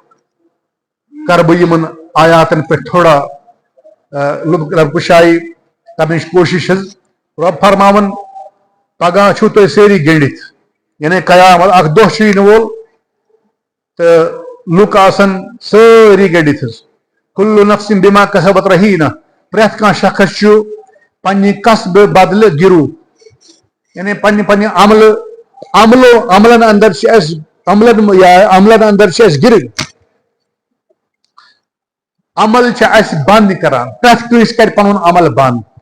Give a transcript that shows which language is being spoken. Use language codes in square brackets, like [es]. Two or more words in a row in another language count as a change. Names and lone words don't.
[ks] کر بہٕ یِمن آیاتن پٮ۪ٹھ تھوڑا لب کشائی کرنٕچ کوٗشش حظ رب فرماوان پگہہ چھُو تُہۍ سٲری گٔنڈِتھ یعنی قیامت اکھ دۄہ چھُ یِنہٕ وول تہٕ لُکھ آسن سٲری گٔنڈِتھ حظ [ar] کُلُّ نفسٍ بِما کسبت رہیٖنہ [ks] پرٛٮ۪تھ کانٛہہ شخص چھُ پننہِ قصبہٕ بدلہٕ گِروٗ یعنی پننہِ پننہِ عملن اندر چھِ اَسہِ عملن اندر چھِ اَسہِ گِرٕنۍ عمل چھِ اَسہِ بنٛد کران پرٛٮ۪تھ کٲنٛسہِ کرِ پنُن عمل بنٛد